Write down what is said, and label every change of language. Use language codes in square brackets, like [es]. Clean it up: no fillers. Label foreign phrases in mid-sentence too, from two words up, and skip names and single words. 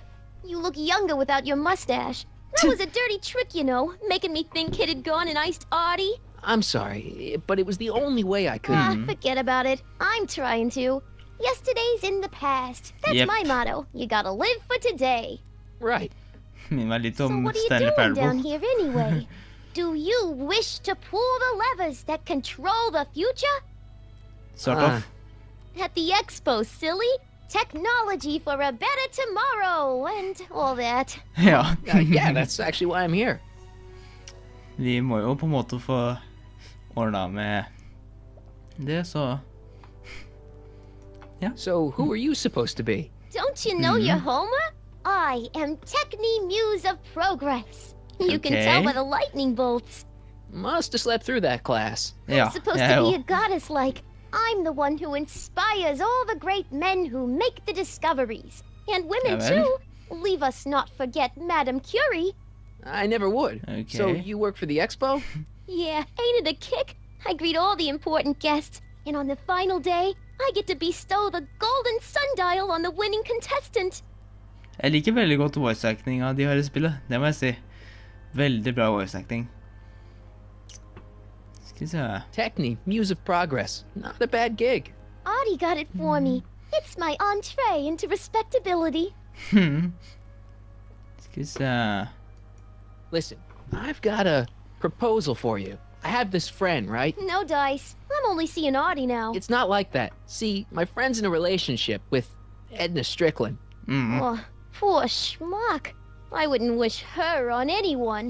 [en] You look younger without your mustache. That was a dirty trick, you know, making me think Kid had gone and iced Artie. I'm sorry, but it was the only way I could. Forget about it. I'm trying to. Yesterday's in the past. That's my motto. You gotta live for today. Right. [no] Min var litt [en] So [no] om [en] what are you Stanley doing down Parable. here anyway? Do you wish to pull the levers that control the future? Sort of. At the expo, silly. Technology for a better tomorrow and all that. [no] Ja. [en] Yeah, that's actually why I'm here. [no] Vi må jo på en måte få ordnet med det, så... Ja. [en] So who are you supposed to be? Don't you know your Homer? I am Techni Muse of Progress. You can tell by the lightning bolts. Must have slept through that class. I'm supposed to be a goddess like. I'm the one who inspires all the great men who make the discoveries. And women too. Leave us not forget Madame Curie. I never would. Okay. So you work for the expo? Yeah, ain't it a kick? I greet all the important guests. And on the final day, I get to bestow the golden sundial on the winning contestant. [no] Jeg liker veldig godt voice-actinga de har i spillet, det må jeg si. Veldig bra voice-acting. Skal vi se. [en] Techni, Muse of Progress. Not a bad gig. Artie got it for me. It's my entree into respectability. [no] Skal vi se. [en] Listen, I've got a proposal for you. I have this friend, right? No dice. I'm only seeing Artie now. It's not like that. See, my friend's in a relationship with Edna Strickland. Oh, poor schmuck. I wouldn't wish her on anyone.